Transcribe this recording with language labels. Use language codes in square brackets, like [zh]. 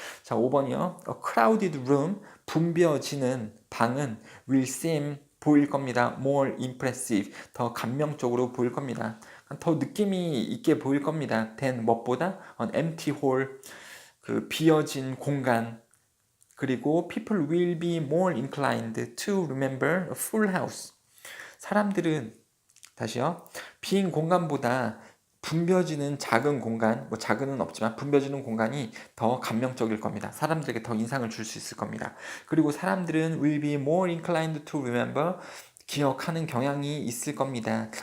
[ko] 자, 5번이요. [en] A crowded room. [ko] 붐벼지는 방은 [en] will seem [ko] 보일 겁니다. [en] more impressive, [ko] 더 감명적으로 보일 겁니다. 더 느낌이 있게 보일 겁니다. than 무엇보다 [en] an empty hall, [ko] 그 비어진 공간. [en] 그리고 people will be more inclined to remember a full house. [ko] 사람들은 다시요. 빈 공간보다 붐벼지는 작은 공간, 뭐 작은은 없지만 붐벼지는 공간이 더 감명적일 겁니다. 사람들에게 더 인상을 줄 수 있을 겁니다. 그리고 사람들은 [en] will be more inclined to remember, [ko] 기억하는 경향이 있을 겁니다.